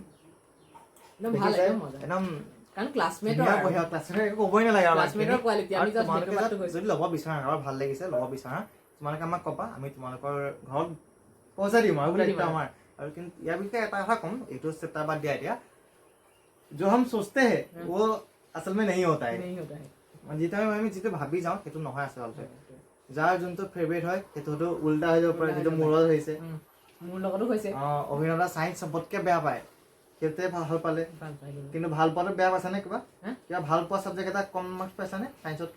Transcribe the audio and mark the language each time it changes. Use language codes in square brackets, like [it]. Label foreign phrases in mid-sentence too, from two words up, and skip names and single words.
[as] একদম ভাল একদম কাৰণ ক্লাছমেটৰ ক্লাছমেটৰ একো ক'বই নালাগে আৰু ক্লাছমেটৰ কোৱালিটি আমি জাষ্ট তোমালোকে বেটুপাতটো কৈছো যদি ল'ব বিচাৰা আৰু ভাল লাগিছে ল'ব বিচাৰা তোমালোকে আমাক ক'বা আমি তোমালোকৰ ঘৰত পইচা দিম আৰু দায়িত্ব আমাৰ আৰু কিন্তু ইয়াৰ বিষয়ে এটা কথা ক'ম এইটো চেপ্টাৰ বাদ দিয়া এতিয়া [hi] जो हम सोचते हैं वो असल में नहीं होता है [as] আমি যিটো ভাবি যাওঁ সেইটো নহয় আচলতে যাৰ যোনটো ফেভৰেট হয় সেইটো উল্টা হৈ যাব পাৰে যিটো মূৰত হৈছে মোৰ লগতো হৈছে অভিনেতা চাইন্স চবতকে বেয়া পায় সেইটোৱে ভাল পালে কিন্তু ভাল পোৱাটো বেয়া পাইছা নে কিবা কিবা ভাল পোৱা চাবজেক্ট এটা কম মাৰ্কছ পাইছা নে চাইন্সতকে